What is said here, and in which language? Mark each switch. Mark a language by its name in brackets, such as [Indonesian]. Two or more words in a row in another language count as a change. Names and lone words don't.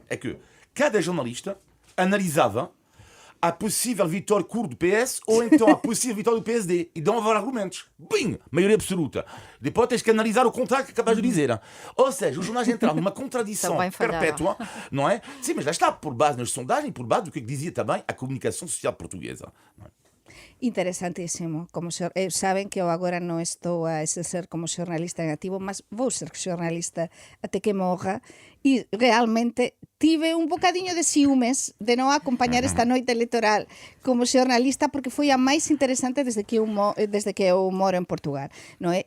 [Portuguese] É que cada jornalista analisava a possível vitória curta do PS ou então a possível vitória do PSD e dão argumentos. Bim! Maioria absoluta. Depois tens que analisar o contrário que acabas de dizer. Ou seja, os jornais entraram numa contradição Também falharam. perpétua, não é? Sim, mas lá está, por base nas sondagens, por base do que dizia também a comunicação social portuguesa. Não é? [Galician] Interesantísimo. Saben que eu agora non estou a exercer como xornalista en activo, mas vou ser xornalista até que morra, e realmente tive un bocadiño de ciúmes de non acompañar esta noite electoral como xornalista porque foi a máis interesante desde que eu moro en Portugal, non é?